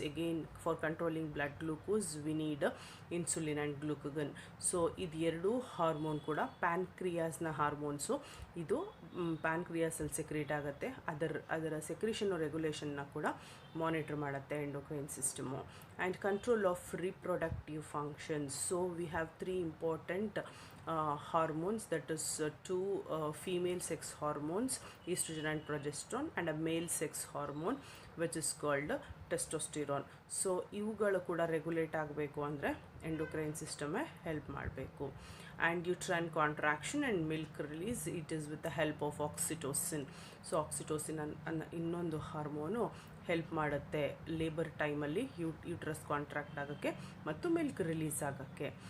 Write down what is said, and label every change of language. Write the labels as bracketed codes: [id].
[en] Again for controlling blood glucose we need insulin and glucagon. [kn] So ಇದು ಎರಡೂ hormone ಕೂಡ ಪ್ಯಾನ್ಕ್ರಿಯಾಸ್ನ hormones. ಇದು ಪ್ಯಾನ್ಕ್ರಿಯಾಸಲ್ಲಿ ಸೆಕ್ರೇಟ್ ಆಗುತ್ತೆ. ಅದರ ಸೆಕ್ರೇಷನ್ನು ರೆಗ್ಯುಲೇಷನ್ನ ಕೂಡ ಮಾನಿಟರ್ ಮಾಡುತ್ತೆ endocrine system. [en] And control of reproductive functions. So we have 3 important hormones, that is 2 female sex hormones, estrogen and progesterone, and a male sex hormone which is called testosterone. [kn] So ಇವುಗಳು ಕೂಡ regulate ಆಗಬೇಕು ಅಂದರೆ endocrine ಸಿಸ್ಟಮೇ help ಮಾಡಬೇಕು. [en] And uterine contraction and milk release, it is with the help of oxytocin. [kn] So oxytocin ಅನ್ನೋ ಇನ್ನೊಂದು hormone help ಮಾಡುತ್ತೆ labour ಟೈಮಲ್ಲಿ uterus contract ಆಗೋಕ್ಕೆ ಮತ್ತು ಮಿಲ್ಕ್ ರಿಲೀಸ್ ಆಗೋಕ್ಕೆ.